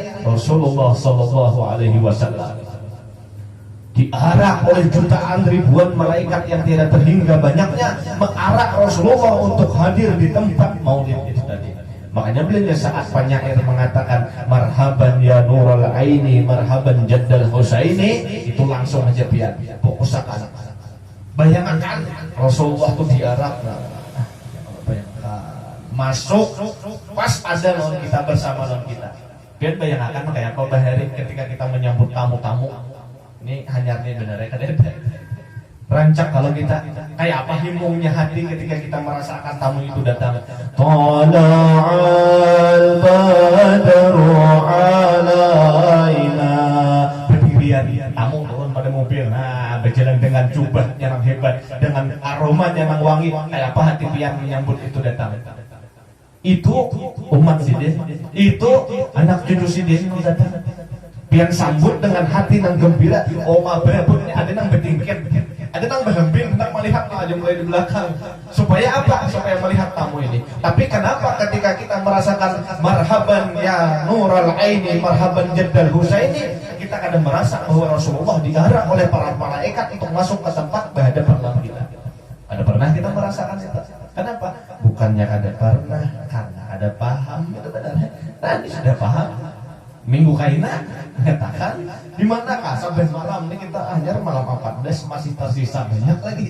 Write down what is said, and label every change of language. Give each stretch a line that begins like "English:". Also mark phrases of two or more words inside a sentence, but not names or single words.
Indonesian: Rasulullah
Arabic: صلى الله عليه وسلم.
Indonesian: Diarak oleh jutaan ribuan malaikat yang tidak terhingga banyaknya mengarak Rasulullah untuk hadir di tempat maulid itu tadi. Makanya beliau saat penyair mengatakan
Arabic: مرحبا يا نور عيني مرحبا جد الحسين,
Indonesian: itu langsung aja biar fokusakan. Bayangkan Rasulullah itu diarak masuk pas ada lawan kita bersama lawan kita. Biar bayangkan kayak apa bahari ketika kita menyambut tamu-tamu. Ini hanya ini benar ya kadang rancak kalau kita kayak apa himungnya hati ketika kita merasakan tamu itu datang.
Arabic: طلع البدر علينا,
Indonesian: berdirian tamu turun pada mobil, nah berjalan dengan jubahnya yang hebat, dengan aromanya yang wangi, kayak apa hati pian menyambut itu datang.
Banjar: Itu umat sidin, itu anak cucu sidin yang datang. Pian sambut dengan hati yang gembira. Oma berabutnya ada yang bertingkat, ada yang berhembing, hendak melihat aja mulai di belakang.
Indonesian: Supaya apa? Supaya melihat tamu ini. Tapi kenapa ketika kita merasakan
Arabic: مرحبا يا نور عيني مرحبا جد الحسين,
Indonesian: kita kadang merasa bahwa Rasulullah diarak oleh para malaikat untuk masuk ke tempat berhadapan dengan kita. Ada pernah kita merasakan itu? Kenapa? Bukannya ada pernah, karena ada paham. Itu benar. Tadi sudah paham. Minggu kaina mengatakan di manakah sampai malam ini kita hanya malam 14 masih tersisa banyak lagi.